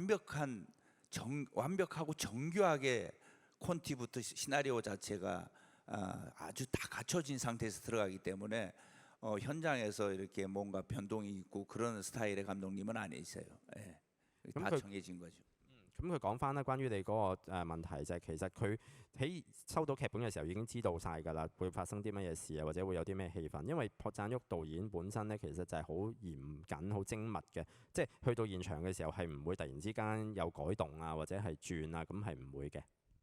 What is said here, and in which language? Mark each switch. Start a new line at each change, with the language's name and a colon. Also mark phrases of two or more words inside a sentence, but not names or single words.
Korean: 완벽하고 정교하게 콘티부터 시나리오 자체가 아주 다 갖춰진 상태에서 들어가기 때문에 현장에서 이렇게 뭔가 변동이 있고 그런 스타일의 감독님은 아니세요. 예. 다 정해진 거죠.
Cantonese: 咁佢講翻啦，關於你嗰個問題就係其實佢喺收到劇本嘅時候已經知道晒㗎啦，會發生啲乜嘢事啊，或者會有啲咩氣氛。因為朴贊郁導演本身咧，其實就係好嚴謹、好精密嘅，即係去到現場嘅時候係唔會突然之間有改動啊，或者係轉啊，咁係唔會嘅。